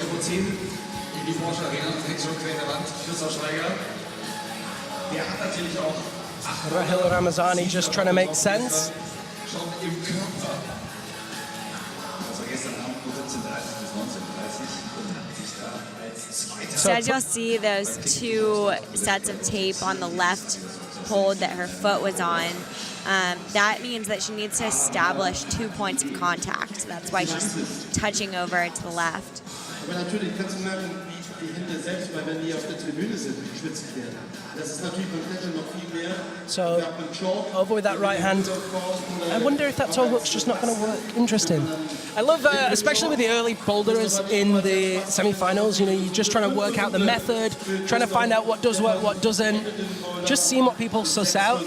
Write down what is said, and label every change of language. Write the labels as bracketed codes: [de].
[de] in die Porsche Arena und hängt schon quer in der Wand. Christoph Schweiger, der hat natürlich auch [en] Rahil Ramazani just trying to make sense. [de] schon im Körper. Also gestern Abend von 17:30 bis 19:30 und hat sich da als Zweiter. [en] So as you'll see, those two sets of tape on the left hold that her foot was on, that means that she needs to establish 2 points of contact. That's why she's touching over to the left. [de] Aber natürlich kannst du merken, wie die Hände selbst, weil wenn die auf der Tribüne sind, schwitzig werden. Das ist natürlich beim Klettern noch viel mehr. [en] So, over with that right hand. I wonder if that toe hook's just not going to work. Interesting. I love, especially with the early boulders in the semi-finals, you know, you're just trying to work out the method, trying to find out what does work, what doesn't, just seeing what people suss out.